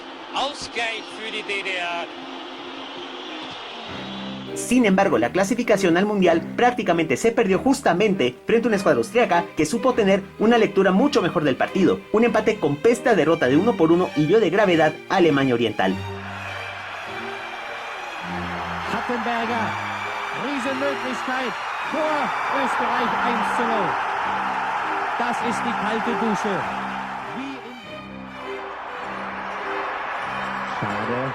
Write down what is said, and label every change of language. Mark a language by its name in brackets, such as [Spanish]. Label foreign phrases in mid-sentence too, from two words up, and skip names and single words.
[German] Ausgleich für die DDR. [Spanish] Sin embargo, la clasificación al Mundial prácticamente se perdió justamente frente a una escuadra austriaca que supo tener una lectura mucho mejor del partido. Un empate con pesta derrota de 1-1 hirió de gravedad a Alemania Oriental. [German] Hattenberger, Riesenmöglichkeit, Tor Österreich 1:0. Das ist die kalte Dusche. Schade.